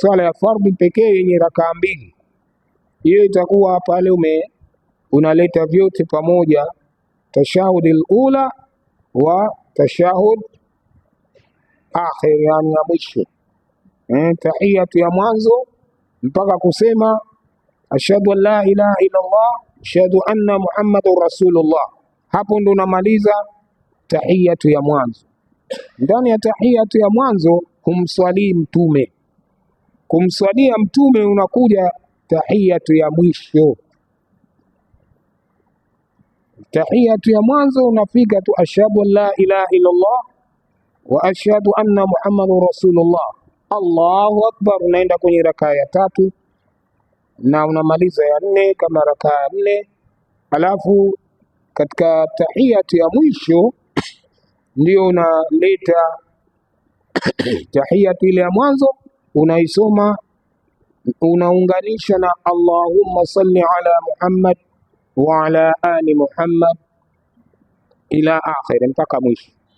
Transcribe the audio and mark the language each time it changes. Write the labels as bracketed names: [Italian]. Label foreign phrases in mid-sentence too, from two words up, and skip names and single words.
[Swahili] swala ya fardhi pekee yenye rakaa 2, hiyo itakuwa pale unaleta vyote pamoja, [Arabic] التشهد الأولى والتشهد الآخر, [Swahili] yani ya mwisho, tahiyatu ya mwanzo mpaka kusema [Arabic] أشهد أن لا إله إلا الله أشهد أن محمدا رسول الله. [Swahili] Hapo ndo unamaliza tahiyatu ya mwanzo. Ndani ya tahiyatu ya mwanzo humswalii mtume, kumswalia mtume unakuja tahiyatu ya mwisho. Tahiyatu ya mwanzo unafika tu [Arabic] أشهد أن لا إله إلا الله وأشهد أن محمدا رسول الله الله أكبر, [Swahili] unaenda kwenye rakaa ya 3 na unamaliza ya 4 kama rakaa ya 4. Alafu katika tahiyatu ya mwisho ndio unaleta tahiyatu ile ya mwanzo, unaisoma unaunganisha na [Arabic] اللهم صل على محمد وعلى آل محمد إلى آخر, [Swahili] mpaka mwisho.